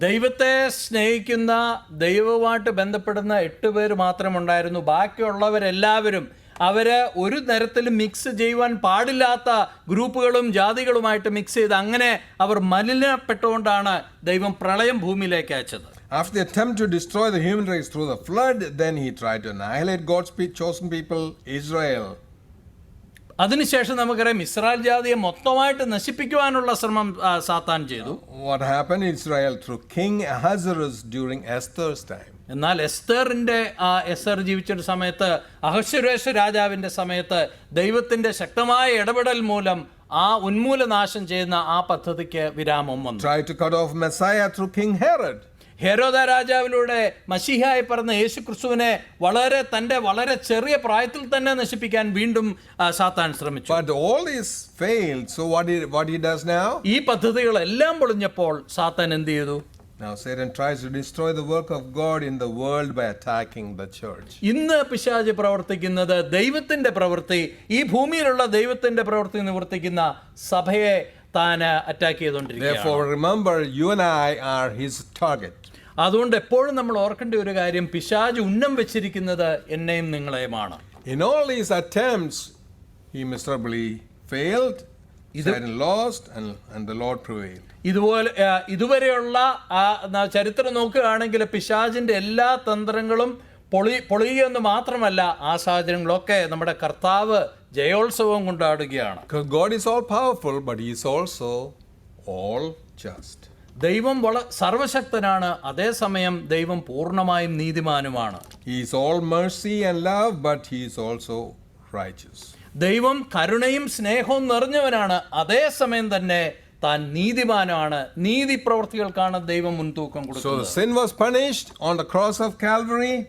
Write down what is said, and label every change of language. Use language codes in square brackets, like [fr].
[ml] ദൈവത്തെ സ്നേഹിക്കുന്ന ദൈവവുമായിട്ട് ബന്ധപ്പെടുന്ന 8 പേര് മാത്രമുണ്ടായിരുന്നു. ബാക്കിയുള്ളവരെല്ലാവരും അവര് ഒരു തരത്തിലും മിക്സ് ചെയ്യുവാൻ പാടില്ലാത്ത ഗ്രൂപ്പുകളും ജാതികളുമായിട്ട് മിക്സ് ചെയ്ത് അങ്ങനെ അവർ മലിനപ്പെട്ടുകൊണ്ടാണ് ദൈവം പ്രളയം ഭൂമിയിലേക്ക് അയച്ചത്. [en] After the attempt to destroy the human race through the flood, then he tried to annihilate God's chosen people, Israel. [ml] അതിനുശേഷം നമുക്കറിയാം ഇസ്രായേൽ ജാതിയെ മൊത്തമായിട്ട് നശിപ്പിക്കുവാനുള്ള ശ്രമം സാത്താൻ ചെയ്തു. [en] What happened in Israel through King Ahasuerus during Esther's time? [ml] എന്നാൽ എസ്തർ ജീവിച്ചൊരു സമയത്ത് അഹശ്വേരോശ് രാജാവിന്റെ സമയത്ത് ദൈവത്തിന്റെ ശക്തമായ ഇടപെടൽ മൂലം ആ ഉന്മൂലനാശം ചെയ്യുന്ന ആ പദ്ധതിക്ക് വിരാമം വന്നു. [en] Tried to cut off Messiah through King Herod. [ml] ഹെരോദ രാജാവിലൂടെ മശീഹായി പറഞ്ഞ യേശു ക്രിസ്തുവിനെ തന്റെ വളരെ ചെറിയ പ്രായത്തിൽ തന്നെ നശിപ്പിക്കാൻ വീണ്ടും സാത്താൻ ശ്രമിച്ചു. [en] But all this failed. So what he does now? [ml] ഈ പദ്ധതികളെല്ലാം പൊളിഞ്ഞപ്പോൾ സാത്താൻ എന്ത് ചെയ്തു? [en] Now Satan tries to destroy the work of God in the world by attacking the church. [ml] ഇന്ന് പിശാച് പ്രവർത്തിക്കുന്നത് ദൈവത്തിന്റെ പ്രവൃത്തി, ഈ ഭൂമിയിലുള്ള ദൈവത്തിന്റെ പ്രവൃത്തി നിവർത്തിക്കുന്ന സഭയെ താൻ അറ്റാക്ക് ചെയ്തുകൊണ്ടിരിക്കുകയാണ്. [en] Therefore remember, you and I are his target. [ml] അതുകൊണ്ട് എപ്പോഴും നമ്മൾ ഓർക്കേണ്ട ഒരു കാര്യം, പിശാച് ഉന്നം വെച്ചിരിക്കുന്നത് എന്നെയും നിങ്ങളെയുമാണ്. [en] In all these attempts, he miserably failed, Satan lost, and the Lord prevailed. [ml] ഇതുവരെയുള്ള ചരിത്രം നോക്കുകയാണെങ്കിൽ പിശാചിന്റെ എല്ലാ തന്ത്രങ്ങളും പൊളിയുകയെന്ന് മാത്രമല്ല, ആ സാഹചര്യങ്ങളൊക്കെ നമ്മുടെ കർത്താവ് ജയോത്സവം കൊണ്ടാടുകയാണ്. [en] Because God is all powerful, but he is also all just. [ml] ദൈവം സർവശക്തനാണ്, അതേസമയം ദൈവം പൂർണ്ണമായും നീതിമാനുമാണ്. [en] He is all mercy and love, but he is also righteous. [ml] ദൈവം കരുണയും സ്നേഹവും നിറഞ്ഞവനാണ്, അതേസമയം തന്നെ താൻ നീതിമാനാണ്. നീതി പ്രവൃത്തികൾക്കാണ് ദൈവം മുൻതൂക്കം കൊടുക്കുന്നത്. [en] So sin was punished on the cross of Calvary.